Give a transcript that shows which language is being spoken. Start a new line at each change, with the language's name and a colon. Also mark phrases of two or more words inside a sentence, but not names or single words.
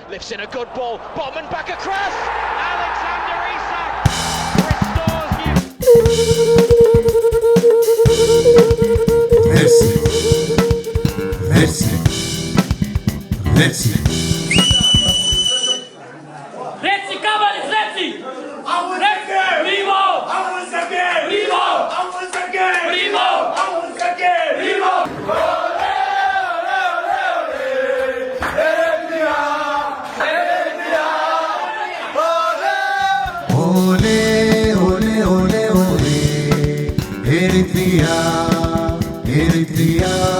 English: in a good ball. Botman back across. Alexander Isak restores you. Messi. Messi. Messi. Messi, come Messi! Primo! Primo! Primo! Primo! Ole, ole, ole, ole. Eritrea, Eritrea.